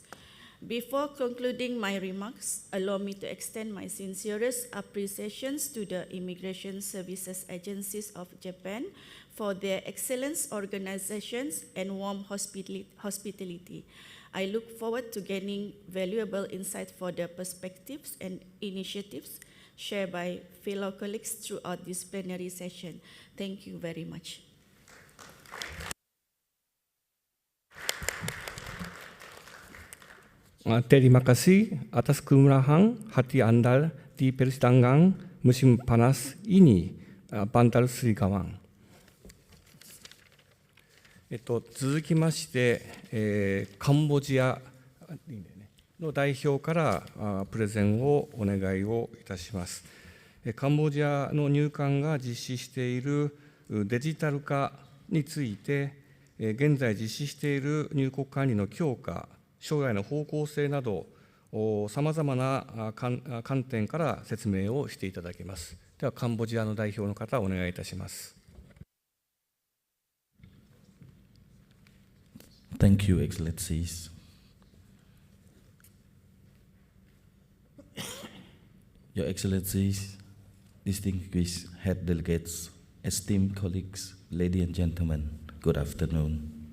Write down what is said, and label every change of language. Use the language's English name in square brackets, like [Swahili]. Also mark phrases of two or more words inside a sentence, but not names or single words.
[English] Before concluding my remarks, allow me to extend my sincerest appreciations to the Immigration Services Agencies of Japan for their excellent organizations and warm hospitality. I look forward to gaining valuable insight for the perspectives and initiatives shared by fellow colleagues throughout this plenary session. Thank you very much. [Malay] Terima kasih atas kemurahan hati Anda di persidangan musim panas ini, Bantal Sri kawan. [Japanese] 続きまして、カンボジアの代表からプレゼンをお願いをいたします。カンボジアの入管が実施しているデジタル化について、現在実施している入国管理の強化、将来の方向性など、さまざまな観点から説明をしていただきます。では、カンボジアの代表の方、お願いいたします。 [English] Thank you, Excellencies. Your Excellencies, distinguished head delegates, esteemed colleagues, ladies and gentlemen, good afternoon.